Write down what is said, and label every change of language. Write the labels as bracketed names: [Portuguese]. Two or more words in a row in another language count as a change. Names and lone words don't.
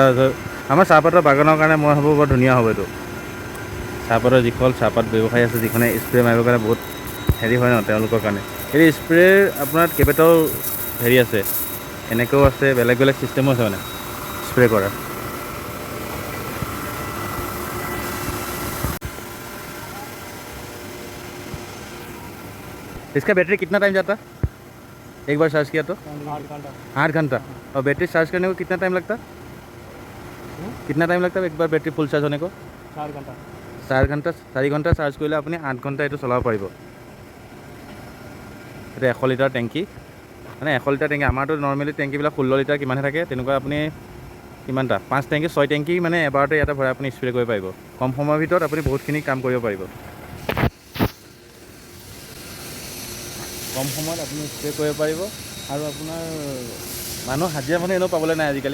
[Assamese] আমাৰ চাহপাতৰ বাগানৰ কাৰণে মই ভাবোঁ বৰ ধুনীয়া হ'ব এইটো। চাহপাতৰ যিসকল চাহপাত ব্যৱসায়ী আছে, যিখনে স্প্ৰে মাৰিবৰ কাৰণে বহুত হেৰি হয় ন, তেওঁলোকৰ কাৰণে এই স্প্ৰেৰ আপোনাৰ কেইবাটাও হেৰি আছে, এনেকৈও আছে, বেলেগ বেলেগ ছিষ্টেমো আছে মানে স্প্ৰে কৰাৰ। [Hindi] इसका बैटरी कितना टाइम जाता? एक बार चार्ज किया तो 8 घंटा। और बैटरी चार्ज करने को कितना टाइम लगता? कितना टाइम लगता है एक बार बैटरी फुल चार्ज होने को? 4 घंटा। [Assamese] 4 [Hindi] घंटा चार्ज [Assamese] কৰিলে আপুনি 8 ঘণ্টা এইটো চলাব পাৰিব। এটা 100 লিটাৰ টেংকি, মানে 100 লিটাৰ টেংকি। আমাৰতো নৰ্মেলি টেংকিবিলাক 16 লিটাৰ কিমানহে থাকে, তেনেকুৱা আপুনি কিমানটা 5 টেংকি 6 টেংকি মানে এবাৰতে ইয়াতে ভৰাই আপুনি স্প্ৰে কৰিব পাৰিব। কম সময়ৰ ভিতৰত আপুনি বহুতখিনি কাম কৰিব পাৰিব। কম সময়ত আপুনি স্প্ৰে কৰিব পাৰিব আৰু আপোনাৰ হাজিৰা মানুহ এনেও পাবলৈ নাই আজিকালি।